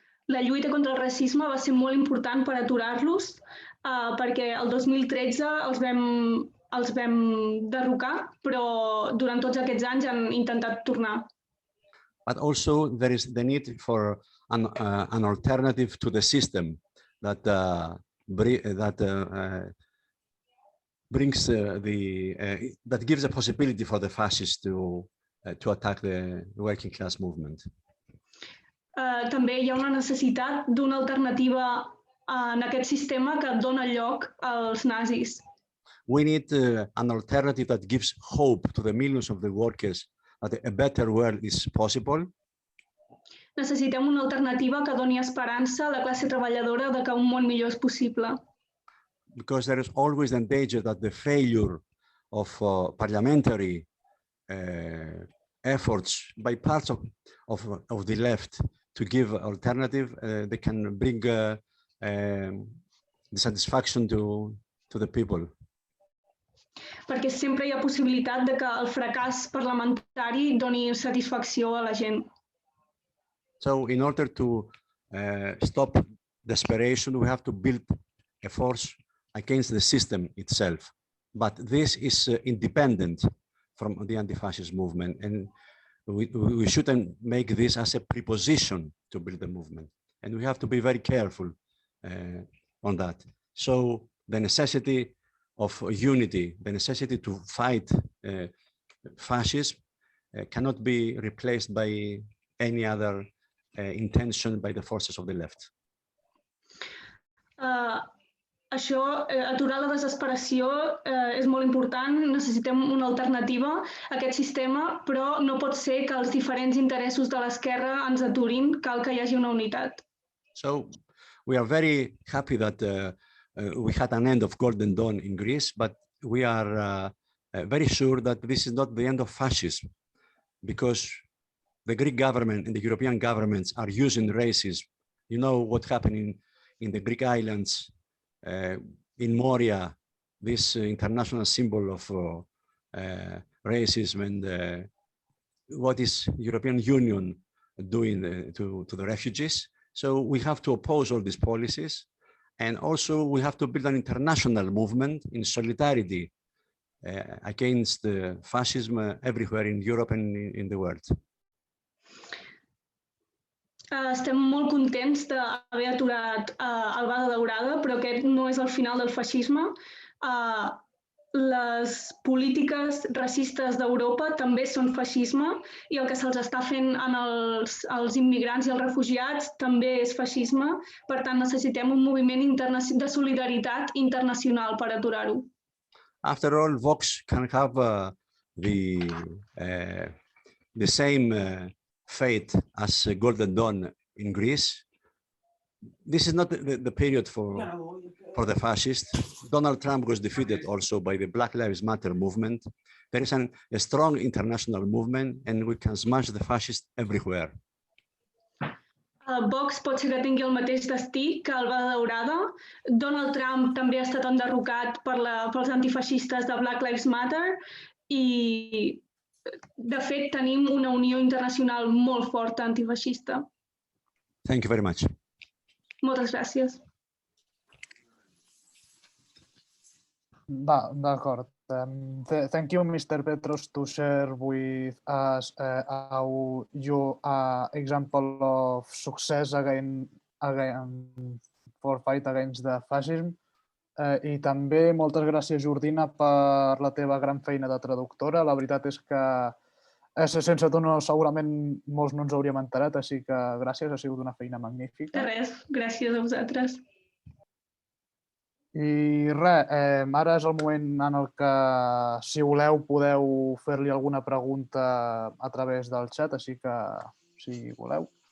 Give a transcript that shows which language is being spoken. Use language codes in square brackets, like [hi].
[ca] La lluita contra el racisme va ser molt important per aturar-los, perquè el 2013 els vam derrocar, però durant tots aquests anys han intentat tornar. [en] But also there is the need for an alternative to the system that that gives a possibility for the fascists to attack the working class movement. [ca] També hi ha una necessitat d'una alternativa en aquest sistema que dona lloc als nazis. [en] We need an alternative that gives hope to the millions of the workers that a better world is possible. [ca] Necessitem una alternativa que doni esperança a la classe treballadora de que un món millor és possible. [en] Because there is always the danger that the failure of parliamentary efforts by parts of the left to give alternative, they can bring dissatisfaction to the people. [ca] Perquè sempre hi ha possibilitat de que el fracàs parlamentari doni satisfacció a la gent. [en] So in order to stop desperation, we have to build a force against the system itself. But this is independent from the anti-fascist movement. And we shouldn't make this as a preposition to build the movement. And we have to be very careful on that. So the necessity of unity, the necessity to fight fascism cannot be replaced by any other intention by the forces of the left. [ca] Aturar la desesperació és molt important, necessitem una alternativa a aquest sistema, però no pot ser que els diferents interessos de l'esquerra ens aturin, cal que hi hagi una unitat. [en] So we are very happy that we had an end of Golden Dawn in Greece, but we are very sure that this is not the end of fascism, because the Greek government and the European governments are using racism. You know what happened in the Greek islands, in Moria, this international symbol of racism, and what is European Union doing to the refugees. So we have to oppose all these policies. And also we have to build an international movement in solidarity against fascism everywhere in Europe and in the world. [ca] Estem molt contents d'haver aturat el Bada Daurada, però aquest no és el final del feixisme. Les polítiques racistes d'Europa també són feixisme i el que se'ls està fent als immigrants i als refugiats també és feixisme. Per tant, necessitem un moviment de solidaritat internacional per aturar-ho. [en] After all, Vox can have the same fate as Golden Dawn in Greece. This is not the period for the fascists. Donald Trump was defeated also by the Black Lives Matter movement. There is a strong international movement, and we can smash the fascists everywhere. [ca] Vox pot ser que tingui el mateix destí que el Bada Daurada. Donald Trump també ha estat enderrocat pels antifeixistes de Black Lives Matter i, de fet, tenim una unió internacional molt forta antifeixista. [en] Thank you very much. [ca] Moltes gràcies. D'acord. [en] Thank you, Mr. Petros, to share with us your example of success for fight against the fascism. [ca] I també moltes gràcies, Jordina, per la teva gran feina de traductora. La veritat és que sense tu segurament molts no ens hauríem enterat, així que gràcies, ha sigut una feina magnífica. De res, gràcies a vosaltres. I res, ara és el moment en el que, si voleu, podeu fer-li alguna pregunta a través del xat, així que, si voleu.